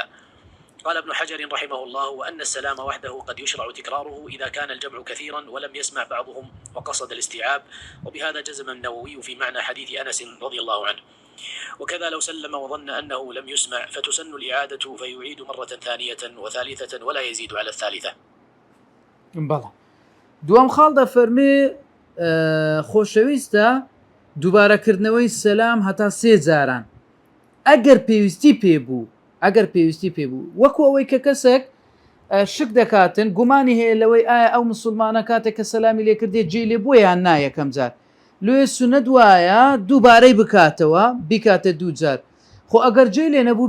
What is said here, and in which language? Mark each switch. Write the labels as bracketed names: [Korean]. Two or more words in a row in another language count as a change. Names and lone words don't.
[Arabic] قال ابن حجر رحمه الله وأن السلام وحده قد يشرع تكراره إذا كان الجمع كثيرا ولم يسمع بعضهم وقصد الاستيعاب وبهذا جزم النووي في معنى حديث أنس رضي الله عنه وكذا لو سلم وظن أنه لم يسمع فتسن الإعادة فيعيد مرة ثانية وثالثة ولا يزيد على الثالثة. [Central Kurdish] بەڵێ دوام خاڵ دەفەرمێ خۆشەویستە دووبارەکردنەوەی سەلام هەتا 3 جاران ئەگەر پێویستی پێبوو وەکو ئەوەی کە کەسێک شک دەکاتن گومانی هەیە لەوەی ئایا ئەو مسلمانە کاتێک کە سەلامی لێ کردێ جێ لێ بووە یان نا یەکەم جار لێ سونەت وایە دووبارەی بکاتەوە بیکاتە 2 جار خۆ ئەگەر جێ لێ نەبوو